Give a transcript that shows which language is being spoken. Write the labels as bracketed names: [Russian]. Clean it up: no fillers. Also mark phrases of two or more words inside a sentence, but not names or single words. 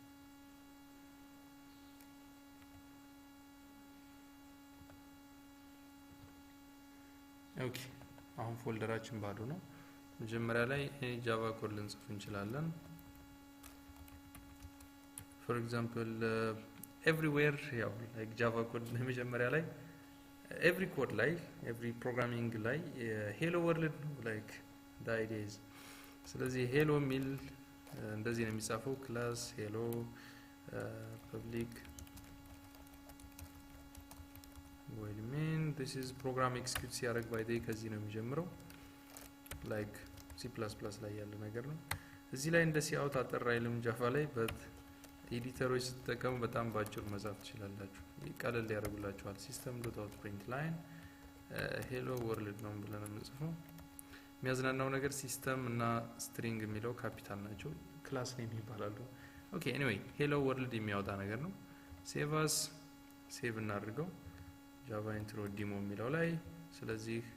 [Amharic] ኦኬ አሁን ፎልደራችን ባዶ ነው። መጀመሪያ ላይ [English] Java code [Amharic] ልንጽፍ እንችላለን። [English] for example everywhere [Amharic] ያው [English] like Java code [Amharic] መጀመሪያ ላይ [English] every code [Amharic] ላይ [English] every programming [Amharic] ላይ [English] hello world like the idea is [Amharic] ስለዚህ ሄሎ ሚል እንደዚህ ነው የሚጻፈው። [English] class hello public void main this is program execute [Amharic] ሲያደርግ [English] by the [Amharic] ከዚህ ነው የሚጀምረው። [English] like C++ [Amharic] ላይ ያለ ነገር ነው። እዚህ ላይ እንደ ሲአውት አጠር አይልም ጃቫ ላይ በት ኤዲተሮች ስትጠቀሙ በጣም ባጭሩ መጻፍ ትችላላችሁ። ቀለል ያደርጉላችኋል። [English] System.out.println hello world [Amharic] ነው ብለን የምንጽፈው። የሚያዝናናው ነገር ሲስተም እና ስትሪንግ የሚለው ካፒታል ናቸው። [English] class name [Amharic] ይባላሉ። [English] okay anyway hello world [Amharic] የሚያወጣ ነገር ነው። [English] save as save [Amharic] እናድርገው [English] Java intro demo [Amharic] የሚለው ላይ። ስለዚህ